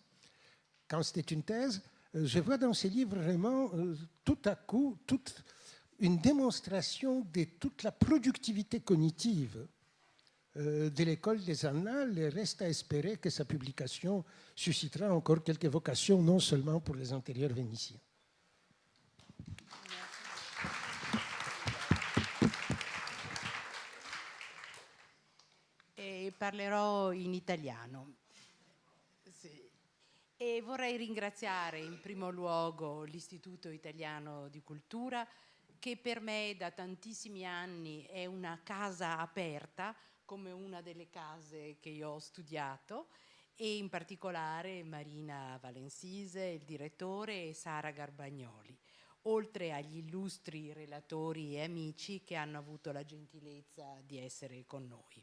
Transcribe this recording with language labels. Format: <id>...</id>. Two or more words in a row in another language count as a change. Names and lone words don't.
<fr>Quand c'était une thèse, je vois dans ces livres vraiment, tout à coup, toute une démonstration de toute la productivité cognitive de l'école des Annales, et reste à espérer que sa publication suscitera encore quelques vocations, non seulement pour les intérieurs vénitiens.</fr> <it>E parlerò in italiano. Sì. E vorrei ringraziare in primo luogo l'Istituto Italiano di Cultura, che per me da tantissimi anni è una casa aperta, come una delle case che io ho studiato, e in particolare Marina Valensise, il direttore, e Sara Garbagnoli, oltre agli illustri relatori e amici che hanno avuto la gentilezza di essere con noi.</it>